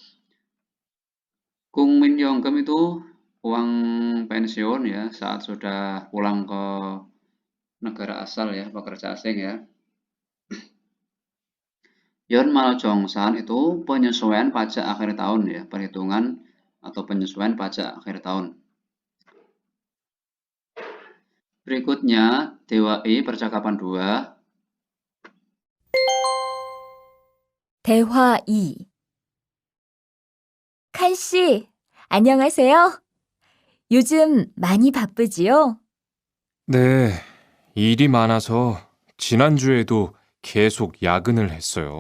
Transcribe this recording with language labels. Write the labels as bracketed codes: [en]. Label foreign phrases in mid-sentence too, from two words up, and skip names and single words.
[ko] 국민 연금 [id] itu uang pensiun ya, saat sudah pulang ke negara asal ya, pekerja asing ya. [ko] 연말 정산 [id] itu penyesuaian pajak akhir tahun ya, perhitungan atau penyesuaian pajak akhir tahun. Berikutnya, Dewa I percakapan 2. [ko] 대화 2. 칸 씨, 안녕하세요. 요즘 많이 바쁘지요? 네, 일이 많아서 지난주에도 계속 야근을 했어요.